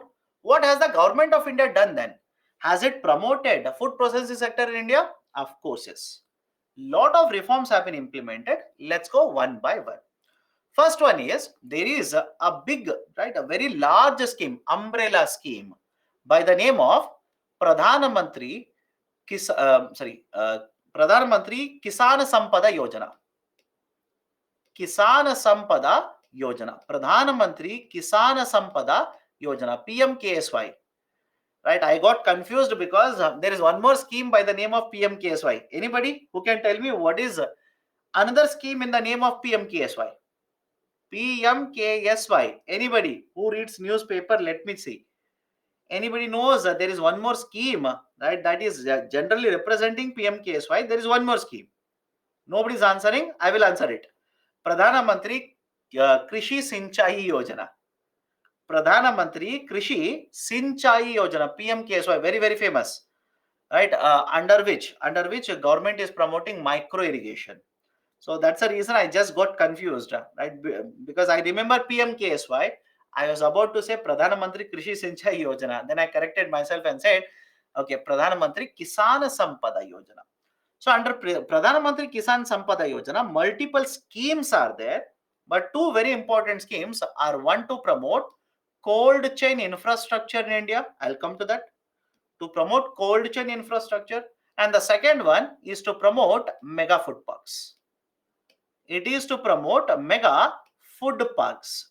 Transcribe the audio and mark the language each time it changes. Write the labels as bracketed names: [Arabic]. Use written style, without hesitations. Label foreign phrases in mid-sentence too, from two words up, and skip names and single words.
[English] What has the government of India done then? Has it promoted the food processing sector in India? Of course, yes. Lot of reforms have been implemented. Let's go one by one. First one is, there is a big, right, a very large scheme, umbrella scheme by the name of Pradhan Mantri Pradhan Mantri Kisan Sampada Yojana. Kisan Sampada Yojana. Pradhan Mantri Kisan Sampada Yojana, PMKSY. Right, I got confused because there is one more scheme by the name of PMKSY. Anybody who can tell me what is another scheme in the name of PMKSY? PMKSY. Anybody who reads newspaper, let me see. Anybody knows that there is one more scheme, right? That is generally representing PMKSY. There is one more scheme. Nobody is answering. I will answer it. Pradhana Mantri Krishi Sinchai Yojana. Pradhana Mantri Krishi Sinchai Yojana, PMKSY, very very famous, right? Under which government is promoting micro irrigation. So that's the reason I just got confused, right? Because I remember PMKSY. I was about to say Pradhana Mantri Krishi Sinchai Yojana. Then I corrected myself and said, okay, Pradhana Mantri Kisan Sampada Yojana. So under Pradhana Mantri Kisan Sampada Yojana, multiple schemes are there, but two very important schemes are, one, to promote cold chain infrastructure in India. I'll come to that. To promote cold chain infrastructure, and the second one is to promote mega food parks. It is to promote mega food parks.